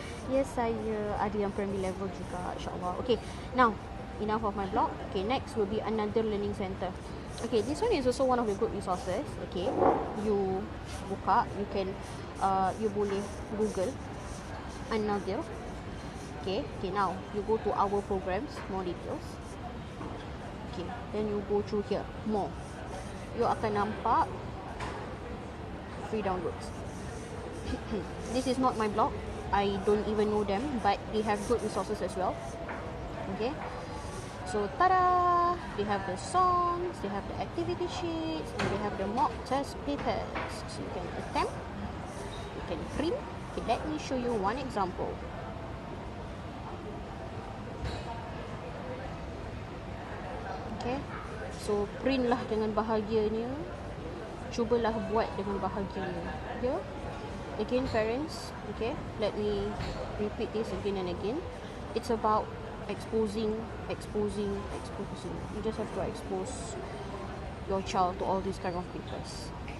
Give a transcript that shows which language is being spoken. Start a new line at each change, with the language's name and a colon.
Malay: Yes, saya ada yang
English: primary level
Malay: juga, insyaAllah.
English: Okay, now enough of my blog. Okay, next will be another learning center. Okay, this one is also one of the good resources. Okay, you buka, you can you boleh Google another. Okay, now you go to our programs, more details. Okay, then you go through here, more. You
Malay: akan nampak
English: free downloads. This is not my blog. I don't even know them, but they have good resources as well. Okay, so tada! They have the songs, they have the activity sheets, and they have the mock test papers. So you can attempt, you can print. Okay, let me show you one example. Okay, so print lah
Malay: dengan bahagianya. Cubalah buat dengan bahagianya. Yeah.
English: Again, parents, okay, let me repeat this again and again. It's about exposing. You just have to expose your child to all these kind of papers.